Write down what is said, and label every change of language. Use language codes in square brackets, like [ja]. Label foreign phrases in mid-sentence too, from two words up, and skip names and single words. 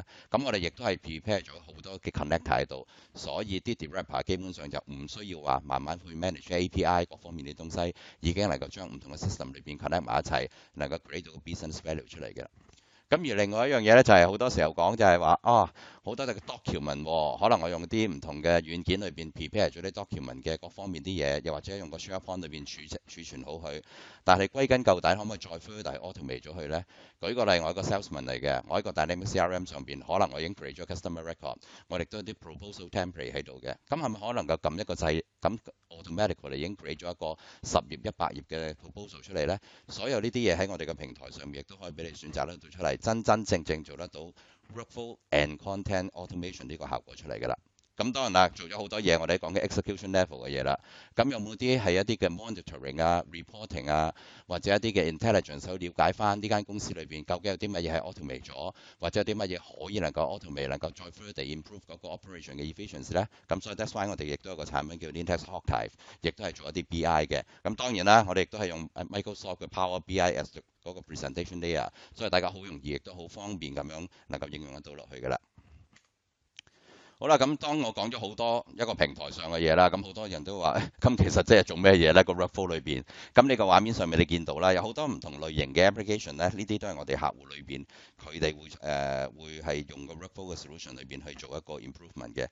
[yue] 咁我哋亦都係 prepare 咗好多嘅 connector 喺度，所以啲 developer 基本上就唔需要話慢慢去 [en] manage API [yue] 各方面啲東西，已經能夠將唔同嘅 system 裏邊 connect 埋一齊，能夠 create 到個 [en] business value [yue] 出嚟嘅。咁而另外一樣嘢咧，就係好多時候講就係話好多嘅 document，可能我用啲唔同嘅軟件裏邊 prepare 咗啲 document 嘅各方面啲嘢，又或者用個 SharePoint 裏邊儲存好佢。但係歸根究底，可唔可以再 [en] further automate [yue] 咗佢咧？舉個例，我係個 salesman 嚟嘅，我喺個 Dynamic CRM 上邊，可能我已經 create 咗 [en] customer record， [yue] 我亦都有啲 [en] proposal template [yue] 喺度嘅。咁係咪可能夠撳一個掣，咁 automatically 已經 create 咗一個10頁、100頁嘅 proposal 出嚟咧？所有呢啲嘢喺我哋嘅平台上面，亦都可以俾你選擇得到出嚟，真真正正做得到 [en] workflow and content automation [yue] 呢個效果出嚟㗎啦。咁當然啦，做咗好多嘢，我哋講嘅 [en] execution level [yue] 嘅嘢啦。咁有冇啲係一啲嘅 monitoring 啊、reporting 啊，或者一啲嘅 intelligence 去了解翻呢間公司裏邊究竟有啲乜嘢係 automate 咗，或者有啲乜嘢可以能夠 automate，能夠再 [en] further improve [yue] 嗰個 operation 嘅 efficiency 咧？咁所以 [en] that's why [yue] 我哋亦都有個產品叫 Lintex Archive，亦都係做一啲 BI 嘅。咁當然啦，我哋亦都係用 Microsoft 嘅 Power BI as 嗰個 [en] presentation layer， [yue] 所以大家好容易亦都好方便咁樣能夠應用得到落去㗎啦。好啦，咁當我講咗好多一個平台上嘅嘢啦，咁好多人都話，咁其實即係做咩嘢呢？個 workflow 裏邊，咁你個畫面上面你見到啦，有好多唔同類型嘅 application 咧，呢啲都係我哋客戶裏邊佢哋會係用個 workflow 嘅 solution 裏邊去做一個 improvement 嘅。